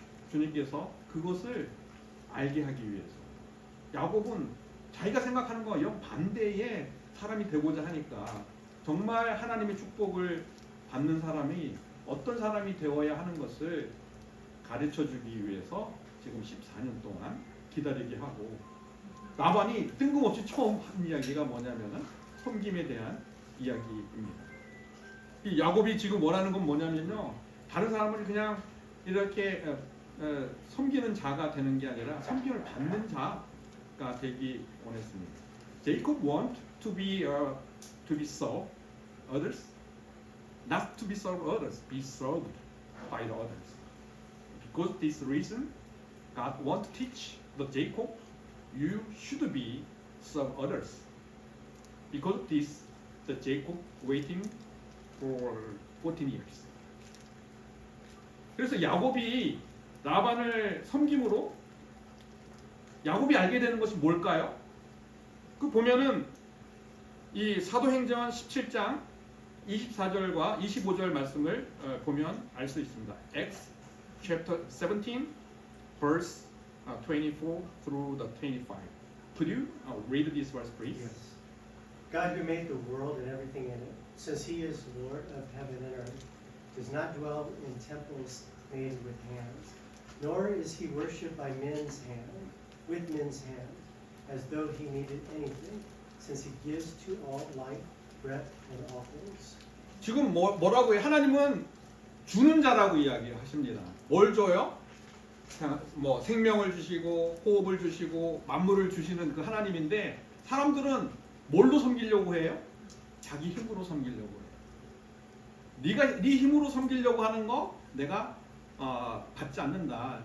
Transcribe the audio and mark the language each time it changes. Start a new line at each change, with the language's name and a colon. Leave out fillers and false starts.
Korean: 주님께서 그것을 알게 하기 위해서 야곱은 자기가 생각하는 거와 영 반대의 사람이 되고자 하니까 정말 하나님의 축복을 받는 사람이 어떤 사람이 되어야 하는 것을 가르쳐주기 위해서 지금 14년 동안 기다리게 하고 라반이 뜬금없이 처음 한 이야기가 뭐냐면은 섬김에 대한 이야기입니다. 이 야곱이 지금 원하는 건 뭐냐면요, 다른 사람을 그냥 이렇게 섬기는 자가 되는 게 아니라 섬김을 받는 자가 되기 원했습니다.
English: Jacob want to be served others, not to be served others, be served by the others. Because this reason, God want to teach the Jacob, you should be serve others. Because this, the Jacob waiting for 14 years.
Korean: 그래서 야곱이 라반을 섬김으로 야곱이 알게 되는 것이 뭘까요? 그 보면은 이 사도행전 17장 24절과 25절 말씀을 보면 알 수 있습니다.
English: Acts chapter 17 verse 24 through the 25. Could you read this verse, please? Yes. God who made the world and everything in it, since he is Lord of heaven and earth, does not dwell in temples made with hands, nor is he worshipped by men's hand, with men's hand, as though he needed anything, since he gives to all life, breath, and all things.
Korean: 지금 뭐라고 해요? 하나님은 주는 자라고 이야기하십니다. 뭘 줘요? 뭐 생명을 주시고 호흡을 주시고 만물을 주시는 그 하나님인데 사람들은 뭘로 섬기려고 해요? 자기 힘으로 섬기려고 해요. 네 힘으로 섬기려고 하는 거 내가 받지 않는다.